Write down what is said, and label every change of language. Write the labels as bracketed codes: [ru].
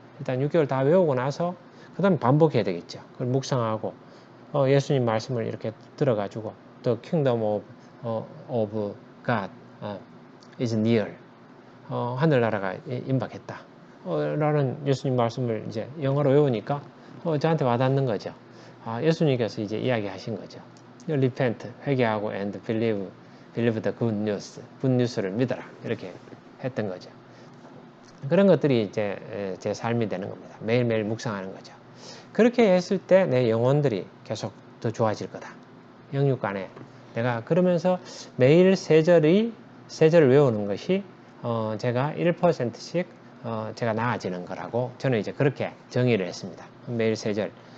[ko] 일단 6개월 다 외우고 나서 그 다음에 반복해야 되겠죠. 그걸 묵상하고 예수님 말씀을 이렇게 들어가지고 [en] The kingdom of God is near. [ko] 하늘나라가 임박했다. 라는 예수님 말씀을 이제 영어로 외우니까 저한테 와닿는 거죠. 예수님께서 이제 이야기하신 거죠. [en] Repent, [ko] 회개하고 [en] and believe the good news, good news를 [ko] 믿어라. 이렇게 했던 거죠. 그런 것들이 이제 제 삶이 되는 겁니다. 매일매일 묵상하는 거죠. 그렇게 했을 때 내 영혼들이 계속 더 좋아질 거다. 영육간에 내가 그러면서 매일 세 절을 외우는 것이 제가 1%씩 제가 나아지는 거라고 저는 이제 그렇게 정의를 했습니다. 매일 3절.